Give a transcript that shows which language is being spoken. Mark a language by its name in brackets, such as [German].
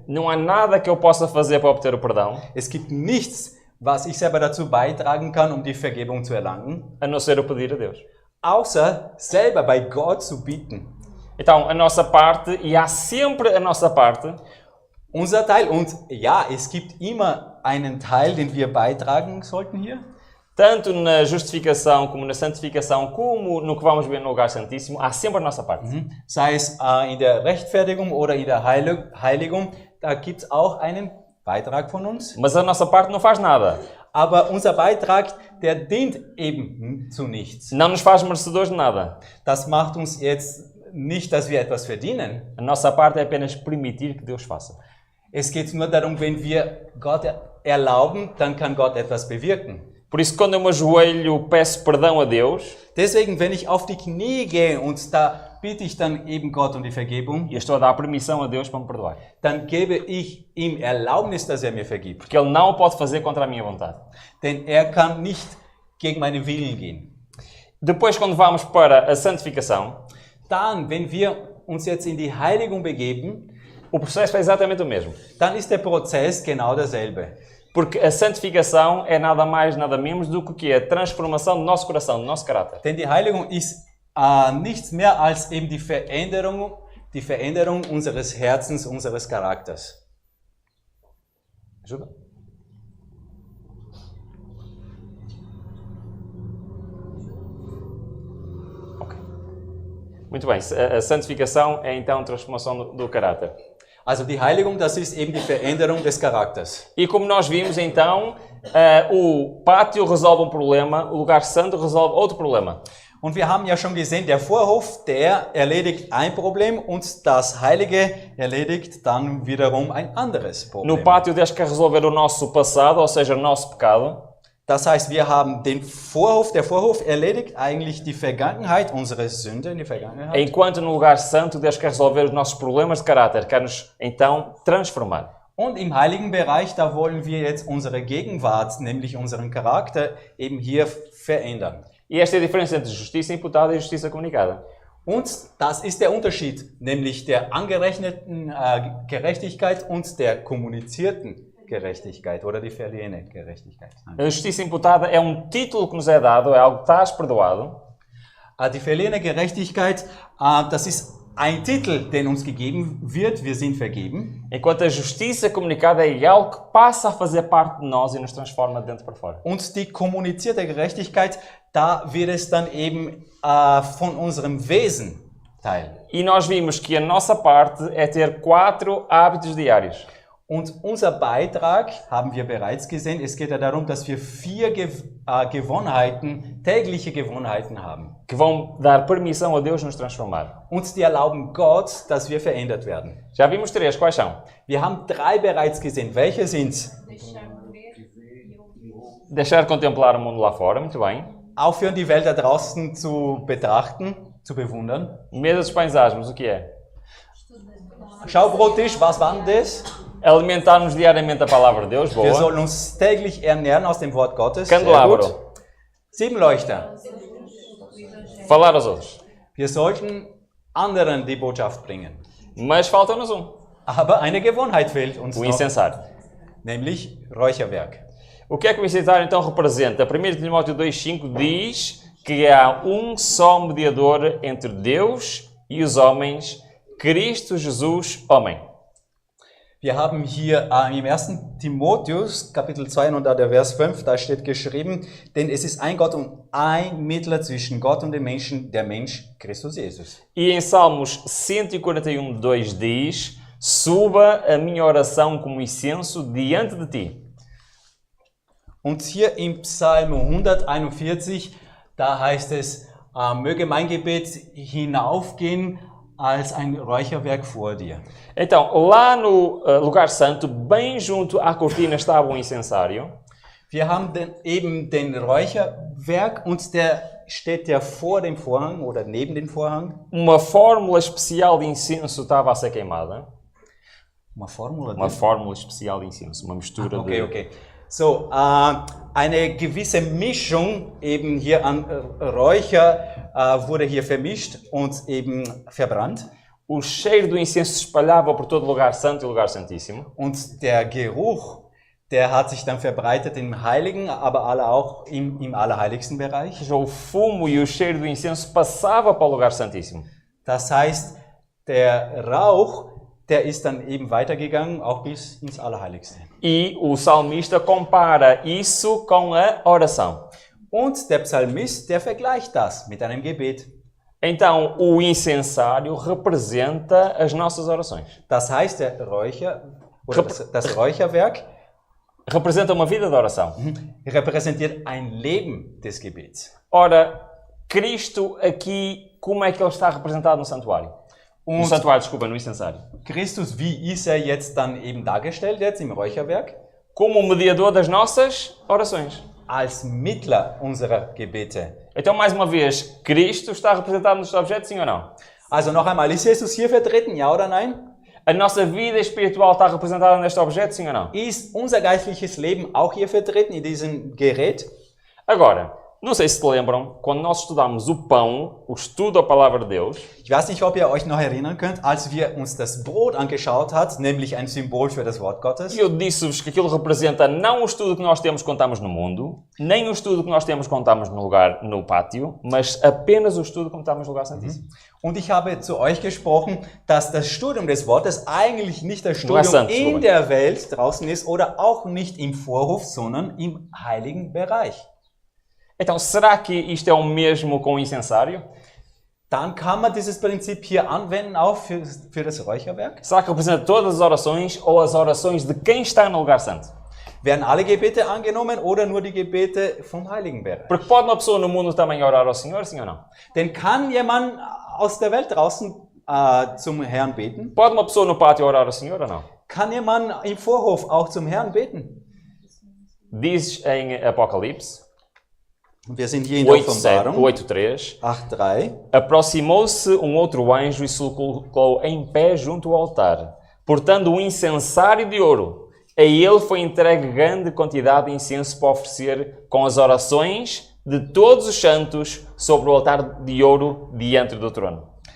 [Portuguese] Não há nada que eu possa fazer para obter o perdão, [German] Es gibt nichts, was ich selber dazu beitragen kann, um die Vergebung zu erlangen, [Portuguese] a não ser o pedir a Deus. [German] außer selber bei Gott zu bieten. [Portuguese] Então, a nossa parte, e há sempre a nossa parte, [German] Unser Teil, und ja, es gibt immer einen Teil, den wir beitragen sollten hier. [Portuguese] tanto na justificação, como na santificação, como no que vamos ver no lugar santíssimo, há sempre a nossa parte. [German] Sei es in der Rechtfertigung oder in der Heiligung, da gibt es auch einen Beitrag von uns. [Portuguese] Mas a nossa parte não faz nada. [German] Aber unser Beitrag, der dient eben zu nichts. [Portuguese] Não nos faz merecedores de nada. [German] Das macht uns jetzt nicht, dass wir etwas verdienen. [Portuguese] A nossa parte é apenas permitir que Deus faça. [German] Es geht nur darum, wenn wir Gott erlauben, dann kann Gott etwas bewirken. [Portuguese] Por isso, quando eu me ajoelho, peço perdão a Deus, [German] Deswegen, wenn ich auf die Knie gehe und da bitte ich dann eben Gott um die Vergebung, [Portuguese] e eu estou a dar permissão a Deus para me perdoar. [German] dann gebe ich ihm Erlaubnis, dass er mir vergibt. [Portuguese] Porque Ele não o pode fazer contra a minha vontade. [German] Denn er kann nicht gegen meinen Willen gehen. [Portuguese] Depois, quando vamos para a santificação, [German] Dann, wenn wir uns jetzt in die Heiligung begeben, [Portuguese] o processo é exatamente o mesmo. [German] dann ist der Prozess genau derselbe. [Portuguese] Porque a santificação é nada mais, nada menos do que a transformação do nosso coração, do nosso caráter. [German] Denn die Heiligung ist nichts mehr als eben die Veränderung unseres Herzens, unseres Charakters. [Portuguese] Ajuda? Muito bem, a santificação é então a transformação do caráter. [German] Also die Heiligung, das ist eben die Veränderung des Charakters. [Portuguese] E como nós vimos então, o pátio resolve um problema, o lugar santo resolve outro problema. [German] Und wir haben ja schon gesehen, der Vorhof, der erledigt ein Problem und das Heilige erledigt dann wiederum ein anderes [Portuguese] No [German] Problem. [Portuguese] pátio Deus quer resolver o nosso passado, ou seja, o nosso pecado. [German] Das heißt, wir haben den Vorhof, der Vorhof erledigt eigentlich die Vergangenheit, unsere Sünde in die Vergangenheit. [Portuguese] Enquanto no lugar santo Deus quer resolver os nossos problemas de caráter, quer nos então transformar. [German] Und im heiligen Bereich, da wollen wir jetzt unsere Gegenwart, nämlich unseren Charakter, eben hier verändern. [Portuguese] E esta é a diferença entre justiça imputada e justiça comunicada. [German] Und das ist der Unterschied, nämlich der angerechneten Gerechtigkeit und der kommunizierten Gerechtigkeit oder die verliehene Gerechtigkeit. [Portuguese] A justiça imputada é um título que nos é dado, é algo que estás perdoado. [German] Die verliehene Gerechtigkeit, das ist ein Titel, den uns gegeben wird, wir sind vergeben. [Portuguese] Enquanto a justiça comunicada é algo que passa a fazer parte de nós e nos transforma de dentro para fora. [German] Und die kommunizierte Gerechtigkeit, da wird es dann eben von unserem Wesen Teil. [Portuguese] E nós vimos que a nossa parte é ter 4 hábitos diários. [German] Und unser Beitrag, haben wir bereits gesehen, es geht ja darum, dass wir 4 Gewohnheiten, tägliche Gewohnheiten haben. [Portuguese] Que vão dar permissão a Deus nos transformar. [German] Und die erlauben Gott, dass wir verändert werden. [Portuguese] Já vimos 3, quais são? [German] Wir haben 3 bereits gesehen. Welche sind's? [Portuguese] Deixar contemplar o mundo lá fora, muito bem. [German] Aufhören, die Welt da draußen zu betrachten, zu bewundern. [Portuguese] Mesa dos pães asmos, o que é? [German] Schaubrottisch, was war denn das? [Portuguese] Alimentar-nos diariamente a palavra de Deus, [German] Wir [Portuguese] boa. [German] sollen uns täglich ernähren aus dem Wort Gottes. Sehr [Portuguese] Candelabro. [German] gut. 7 Leuchter. [Portuguese] Falar aos outros. [German] Wir sollten anderen die Botschaft bringen. [Portuguese] Mas falta-nos [German] Aber eine Gewohnheit fehlt uns [Portuguese] o [German] noch, [Portuguese] incensário. [German] nämlich Räucherwerk. [Portuguese] O que é que o incensário então representa? 1 Timóteo 2,5 diz que há um só mediador entre Deus e os homens, Cristo Jesus, homem. [German] Wir haben hier im 1. Timotheus, Kapitel 2 und da der Vers 5, da steht geschrieben, denn es ist ein Gott und ein Mittler zwischen Gott und dem Menschen, der Mensch Christus Jesus. [Portuguese] E em Salmos 141,2 diz: Suba a minha oração como incenso diante de ti. [German] Und hier im Psalm 141, da heißt es, möge mein Gebet hinaufgehen als ein Räucherwerk vor dir. [Portuguese] Então, lá no lugar santo, bem junto à cortina estava o incensário. [German] Wir haben eben den Räucherwerk und der steht ja vor dem Vorhang oder neben dem Vorhang. [Portuguese] Uma fórmula especial de incenso estava a ser queimada. Uma Formula? Uma fórmula especial de incenso, uma mistura de... [English] Okay. [German] So, eine gewisse Mischung eben hier an Räucher wurde hier vermischt und eben verbrannt. [Portuguese] O cheiro do incenso se espalhava por todo o lugar santo e o lugar santíssimo. [German] Und der Geruch, der hat sich dann verbreitet im Heiligen, aber auch im allerheiligsten Bereich. [Portuguese] Ou seja, o fumo e o cheiro do incenso passava para o lugar santíssimo. [German] Das heißt, der Rauch, der ist dann eben weitergegangen, auch bis ins Allerheiligste. [Portuguese] E o salmista compara isso com a oração. [German] Und der Psalmist, der vergleicht das mit einem Gebet. [Portuguese] Então, o incensário representa as nossas orações. [German] Das heißt, der Räucher, oder das Räucherwerk [Portuguese] Representa uma vida de oração. [German] repräsentiert ein Leben des Gebets. [Portuguese] Ora, Cristo aqui, como é que ele está representado no santuário? No santuário, desculpa, no incensário. [German] Christus, wie ist er jetzt dann eben dargestellt, jetzt im Räucherwerk? [Portuguese] Como o mediador das nossas orações. [German] Als Mittler unserer Gebete. [Portuguese] Então, mais uma vez, Cristo está representado nos objetos, sim ou não? [German] Also noch einmal, ist Jesus hier vertreten, ja oder nein? [Portuguese] A nossa vida espiritual está representada neste objeto, sim ou não? [German] Ist unser geistliches Leben auch hier vertreten in diesem Gerät? [Portuguese] Agora, não sei se te lembram, quando nós estudamos o pão, o estudo da palavra de Deus, [German] Ich weiß nicht, ob ihr euch noch erinnern könnt, als wir uns das Brot angeschaut hat, nämlich ein Symbol für das Wort Gottes. [Portuguese] e eu disse-vos que aquilo representa não o estudo que nós temos quando estamos no mundo, nem o estudo que nós temos quando estamos no pátio, mas apenas o estudo quando estamos no lugar santíssimo. [German] Und ich habe zu euch gesprochen, dass das Studium des Wortes eigentlich nicht das Studium Interessant, in Robert. der Welt draußen ist oder auch nicht im Vorhof, sondern im heiligen Bereich. [Portuguese] Então, será que isto é o mesmo com o incensário? [German] dann kann man dieses Prinzip hier anwenden, auch für das Räucherwerk. [Portuguese] Será que representa todas as orações ou as orações de quem está no lugar santo? [German] Werden alle Gebete angenommen oder nur die Gebete vom Heiligenbereich? [Portuguese] Porque pode uma pessoa no mundo também orar ao Senhor, sim ou não? [German] Denn kann jemand aus der Welt draußen zum Herrn beten? [Portuguese] Pode uma pessoa no pátio orar ao Senhor ou não? [German] Kann jemand im Vorhof auch zum Herrn beten? [Portuguese] Diz em Apocalipse [German] Wir sind hier in der Offenbarung [Portuguese] 8:3. [German] 8,3. [Portuguese] Aproximou-se um outro anjo e se colocou em pé junto ao altar, portando um incensário de ouro. A ele foi entregue grande quantidade de incenso para oferecer com as orações de todos os santos sobre o altar de ouro diante do trono.